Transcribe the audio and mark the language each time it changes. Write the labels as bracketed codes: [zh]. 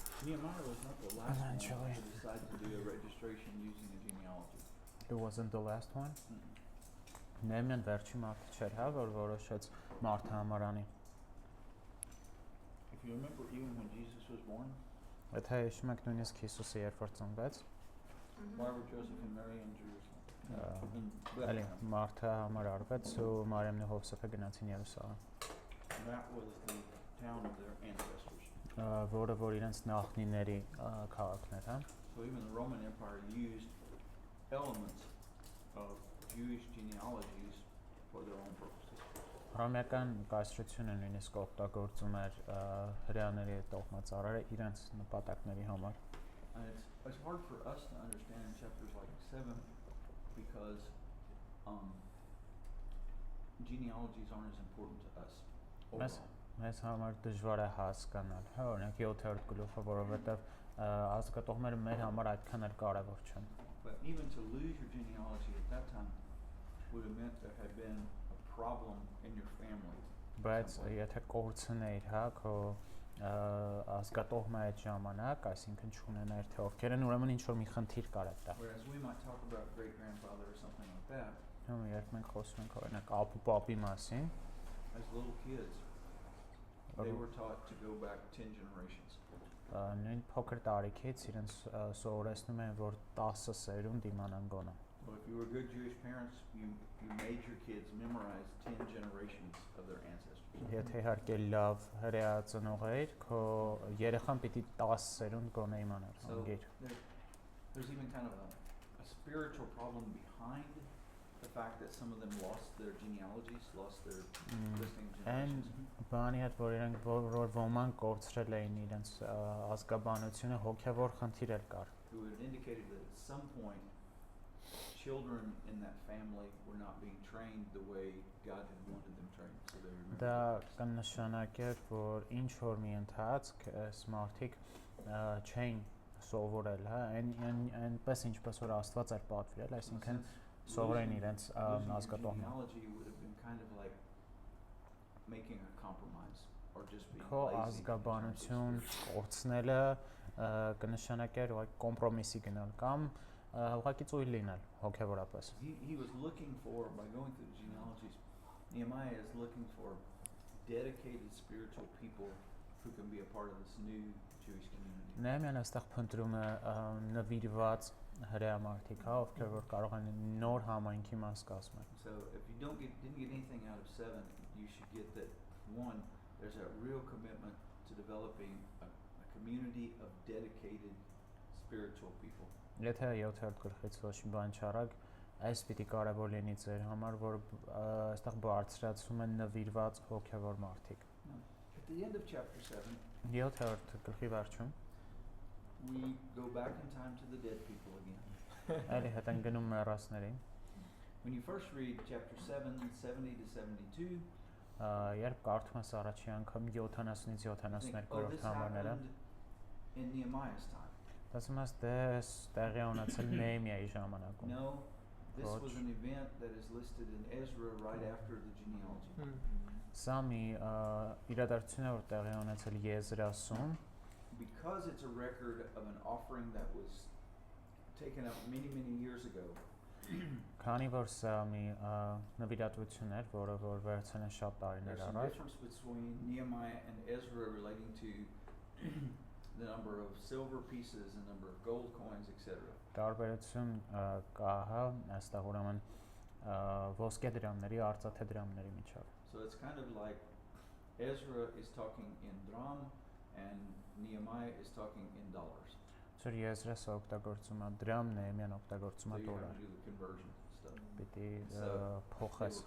[en] Nehemiah was not the last one to decide to do a registration using a genealogy. It wasn't the last one. Mm-mm. [hy] Նեհեմիան վերջի մարդը չէր, հա, որ որոշեց մարդը համարանի։ [en] If you remember, even when Jesus was born, [hy] Եթե հիշում եք նույնիսկ Հիսուսը երբ որ ծնվեց, [en] why were Joseph and Mary in Jerusalem? [hy] Այլ մարդը համարարվեց ու Մարիամն ու Հովսեփը գնացին Երուսաղեմ։ [en] That was the town of their ancestors. [hy] Որը որ իրենց նախնիների քաղաքն էր, հա։ [en] So even the Roman Empire used elements of Jewish genealogies for their own purposes. [hy] Հռոմեական կայսրությունը նույնիսկ օգտագործում էր հրեաների տոհմածառերը իրենց նպատակների համար։ [en] And it's hard for us to understand in chapters like 7 because genealogies aren't as important to us overall. [hy] Մեզ համար դժվար է հասկանալ, հա, օրինակ 7-րդ գլուխը, որովհետև ազգատոհները մեր համար այդքան էլ կարևոր չեն։ [en] But even to lose your genealogy at that time would have meant there had been a problem in your family. [hy] Բայց եթե կորցնեիր, հա, քո ազգատոհմը այդ ժամանակ, այսինքն չունենայր թե ովքեր են, ուրեմն ինչ որ մի խնդիր կար այդտեղ։ [en] Whereas we might talk about great grandfather or something like that. [hy] Հա, երբ մենք խոսում ենք օրինակ ապուպապի մասին, [en] as little kids, they were taught to go back 10 generations. [hy] Նույն փոքր տարիքից իրենց սովորեցնում են, որ 10 սերունդ իմանան գոնե։ [en] Well, if you were good Jewish parents, you made your kids memorize 10 generations of their ancestors. [hy] Եթե իհարկե լավ հրեա ծնող էիր, քո երեխան պիտի 10 սերունդ գոնե իմանար։ [en] So there's even kind of a spiritual problem behind the fact that some of them lost their genealogies, lost their listing generations. [hy] Բանի հետ որ իրենք որ ոմանք կորցրել էին իրենց ազգաբանությունը, հոգևոր խնդիր էր կար։ [en] Who had indicated that at some point children in that family were not being trained the way God had wanted them trained. So they remember. [hy] Դա կնշանակեր, որ ինչ որ մի ընթացք այս մարդիկ չէին սովորել, հա, այնպես ինչպես որ Աստված էր պատվիրել, այսինքն սովորեն իրենց ազգատոհը։ [en] Genealogy would have been kind of like making a compromise or just being lazy. [hy] Ազգաբանություն կորցնելը կնշանակեր ուղղակի կոմպրոմիսի գնալ կամ ուղղակի ծույլ լինել հոգևորապես։ [en] He was looking for, by going through the genealogies, Nehemiah is looking for dedicated spiritual people who can be a part of this new Jewish community. [hy] Նեհեմիան այստեղ փնտրում է նվիրված հրեա մարդիկ, հա, ովքեր որ կարող են նոր համայնքի մաս կազմել։ [en] So if you didn't get anything out of 7, you should get that one, there's a real commitment to developing a community of dedicated spiritual people. [hy] Եթե 7-րդ գլխից ոչ մի բան չարագ, այս պիտի կարևոր լինի ձեր համար, որ այստեղ բարձրացում են նվիրված հոգևոր մարդիկ։ [en] At the end of chapter 7, [hy] 7-րդ գլխի վերջում [en] we go back in time to the dead people again. [hy] Այլի հետ են գնում մեռածներին։ [en] When you first read chapter 7, 70 to 72, [hy] երբ կարդում ես առաջի անգամ 70-ից 72-րդ համարները, [en] in Nehemiah's time. [hy] Ասում ես դες տեղի ունեցել Նեհեմիայի ժամանակում։ [en] No, this was an event that is listed in Ezra right after the genealogy. [hy] Սա մի իրադարձություն է, որ տեղի ունեցել Եզրասում, [en] because it's a record of an offering that was taken up many years ago. [hy] Քանի որ սա մի նվիրատվություն էր, որը որ վերցել են շատ տարիներ առաջ։ [en] There's a difference between Nehemiah and Ezra relating to the number of silver pieces and number of gold coins, etc. [hy] Տարբերություն կա, հա, այստեղ ուրեմն ոսկե դրամների, արծաթե դրամների միջև։ [en] So it's kind of like Ezra is talking in dram and Nehemiah is talking in dollars. [hy] Սա Եզրասը օգտագործում է դրամ, Նեհեմիան օգտագործում է դոլար։ Պիտի փոխես։